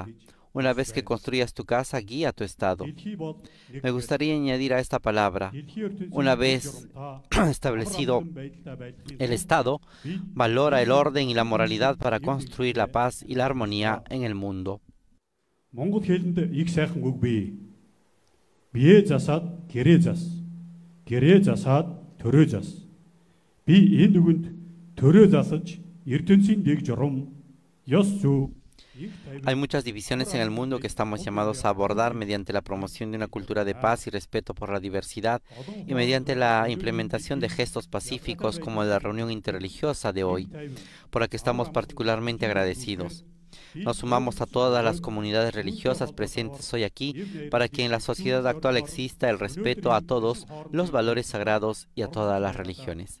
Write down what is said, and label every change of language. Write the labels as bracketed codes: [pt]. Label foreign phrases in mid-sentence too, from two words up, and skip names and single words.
[es] Una vez que construyas tu casa, guía tu estado. Me gustaría añadir a esta palabra, una vez establecido el estado, valora el orden y la moralidad para construir la paz y la armonía en el mundo. [mn] Гэрээ засаад төрөө зас. Би энэ үгэнд төрөө засаж ертөнцийн дэг журам ёс зүй. [es] Hay muchas divisiones en el mundo que estamos llamados a abordar mediante la promoción de una cultura de paz y respeto por la diversidad y mediante la implementación de gestos pacíficos como la reunión interreligiosa de hoy, por la que estamos particularmente agradecidos. Nos sumamos a todas las comunidades religiosas presentes hoy aquí para que en la sociedad actual exista el respeto a todos los valores sagrados y a todas las religiones.